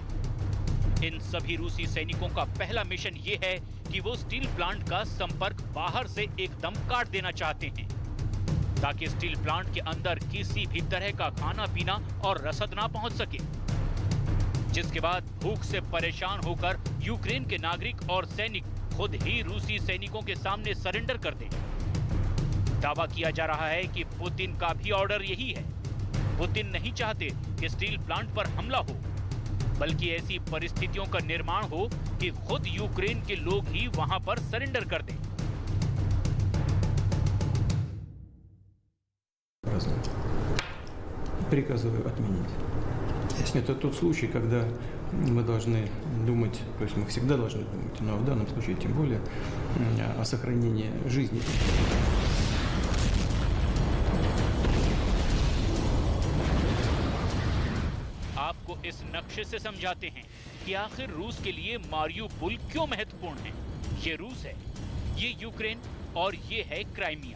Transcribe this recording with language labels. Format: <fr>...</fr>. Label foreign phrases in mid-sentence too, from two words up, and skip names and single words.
<hi>इन सभी रूसी सैनिकों का पहला मिशन ये है कि वो स्टील प्लांट का संपर्क बाहर से एकदम काट देना चाहते हैं, ताकि स्टील प्लांट के अंदर किसी भी तरह का खाना पीना और रसद ना पहुंच सके, जिसके बाद भूख से परेशान होकर यूक्रेन के नागरिक और सैनिक खुद ही रूसी सैनिकों के सामने सरेंडर कर दें। दावा किया जा रहा है कि पुतिन का भी ऑर्डर यही है। पुतिन नहीं चाहते कि स्टील प्लांट पर हमला हो, बल्कि ऐसी परिस्थितियों का निर्माण हो कि खुद यूक्रेन के लोग ही वहां पर सरेंडर कर दें।</hi> <ru>Приказываю отменить. Это тот случай, когда мы должны думать, то есть мы всегда должны думать, но в данном случае тем более о сохранении жизни.</ru> <hi>आपको इस नक्शे से समझाते हैं कि आखिर रूस के लिए मारियुपोल क्यों महत्वपूर्ण है। ये रूस है, ये यूक्रेन और ये है क्राइमिया।</hi>